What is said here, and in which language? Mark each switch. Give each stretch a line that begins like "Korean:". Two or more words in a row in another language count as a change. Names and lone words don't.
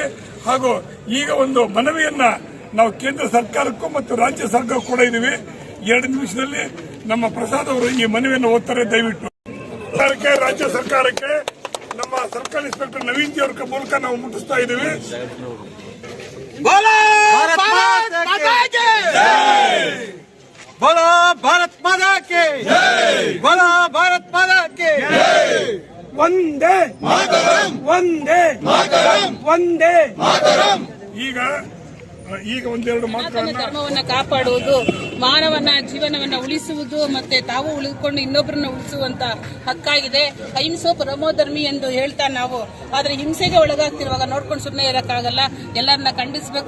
Kannada: ಹಾಗೂ ಈಗ ಒಂದು ಮನವಿಯನ್ನ ನಾವು ಕೇಂದ್ರ ಸರ್ಕಾರಕ್ಕೂ ಮತ್ತು ರಾಜ್ಯ ಸರ್ಕಾರ ಕೂಡ ಇದ್ದೀವಿ. 2 ನಿಮಿಷದಲ್ಲಿ ನಮ್ಮ ಪ್ರಸಾದ್ ಅವರು ಈ ಮನವಿಯನ್ನು ಓದ್ತಾರೆ. ದಯವಿಟ್ಟು ಸರ್ಕಾರಕ್ಕೆ, ರಾಜ್ಯ ಸರ್ಕಾರಕ್ಕೆ ನಮ್ಮ ಸರ್ಕಲ್ ಇನ್ಸ್ಪೆಕ್ಟರ್ ನವೀನ್ ಜಿ ಅವರ ಮೂಲಕ ನಾವು ಮುಟ್ಟಿಸ್ತಾ ಇದ್ದೀವಿ.
Hindi: बोलो भारत माता की जय, बोलो भारत माता की जय, वंदे मातरम, वंदे मातरम, वंदे मातरम.
Kannada: ಈಗ ಒಂದೆರಡು ಮಾತುಗಳನ್ನ ಧರ್ಮವನ್ನ ಕಾಪಾಡುವುದು, ಮಾನವನ ಜೀವನವನ್ನ ಉಳಿಸುವುದು, ಮತ್ತೆ ತಾವು ಉಳಿದುಕೊಂಡು ಇನ್ನೊಬ್ಬರನ್ನ ಉಳಿಸುವಂತ ಹಕ್ಕಾಗಿದೆ.
Sanskrit: ಅಹಿಂಸೋ ಪರಮೋಧರ್ಮಿ
Kannada: ಎಂದು ಹೇಳ್ತಾ ನಾವು ಆದ್ರೆ ಹಿಂಸೆಗೆ ಒಳಗಾಗ್ತಿರುವಾಗ ನೋಡ್ಕೊಂಡು ಸುಮ್ಮನೆ ಇರಕ್ಕಾಗಲ್ಲ. ಎಲ್ಲರನ್ನ ಖಂಡಿಸಬೇಕು.